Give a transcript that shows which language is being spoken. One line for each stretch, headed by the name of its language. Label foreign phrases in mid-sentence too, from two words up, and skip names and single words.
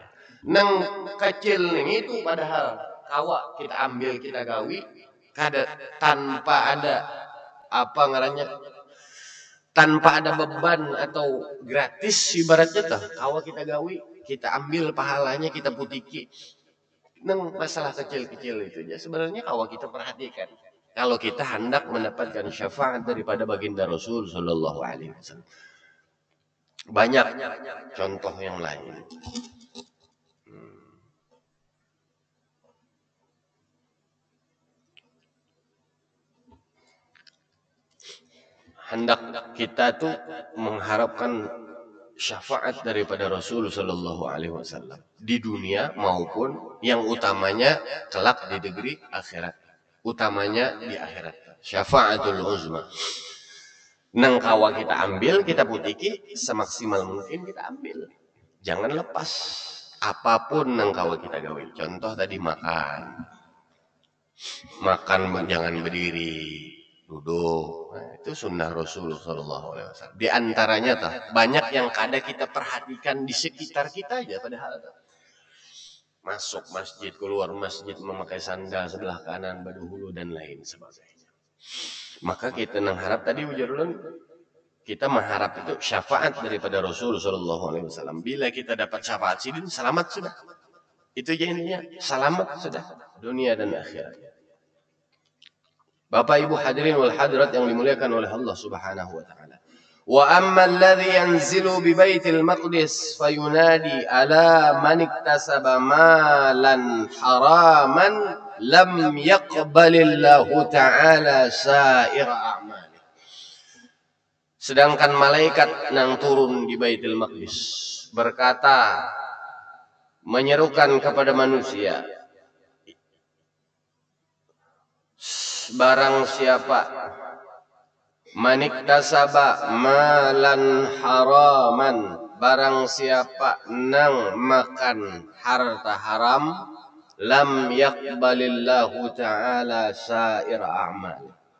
Banjar: Nang kecil ning itu padahal kawa kita ambil kita gawi kada tanpa ada apa ngarannya tanpa ada beban atau gratis ibaratnya tah. Kalau kita gawi, kita ambil pahalanya, kita putiki. Neng masalah kecil-kecil itu ya sebenarnya kalau kita perhatikan.
Indonesian: Kalau kita hendak mendapatkan syafaat daripada baginda Rasul
Arabic: صلى الله عليه وسلم,
Indonesian: banyak contoh yang lain. Hendak kita tuh mengharapkan syafaat daripada Rasul
Arabic: صلى الله عليه وسلم
Indonesian: di dunia maupun yang utamanya kelak di negeri akhirat, utamanya di akhirat.
Arabic: شفاعة العظمى.
Banjar: Nang kawa kita ambil, kita putiki semaksimal mungkin kita ambil. Jangan lepas apapun nang kawa kita gawe.
Indonesian: Contoh tadi makan. Makan jangan berdiri, duduk. Nah, itu sunnah Rasulullah SAW. Di antaranya banyak yang kadang kita perhatikan di sekitar kita aja padahal. Masuk masjid, keluar masjid memakai sandal sebelah kanan, baduhulu dan lain sebagainya. Maka kita mengharap tadi ujarulun, kita mengharap itu syafaat daripada Rasulullah SAW.
Banjar: Bila kita dapat syafaat sidin, selamat sudah. Itu jadinya selamat sudah dunia dan akhirat.
Indonesian: Bapak Ibu
Arabic: حاضرين والحاضرات
Indonesian: yang dimuliakan oleh Allah
Arabic: سبحانه وتعالى. وأما الذي ينزل ببيت المقدس فينادي على من اكتسب مالا حراما لم يقبل الله تعالى سائر أعمال.
Indonesian: Sedangkan malaikat yang turun di Baitul Maqdis berkata, menyerukan kepada manusia, barang siapa
Arabic: من اكتسب مالا حراما,
Indonesian: barang siapa nang makan harta haram,
Arabic: لم يقبل الله تعالى سائر أعمال.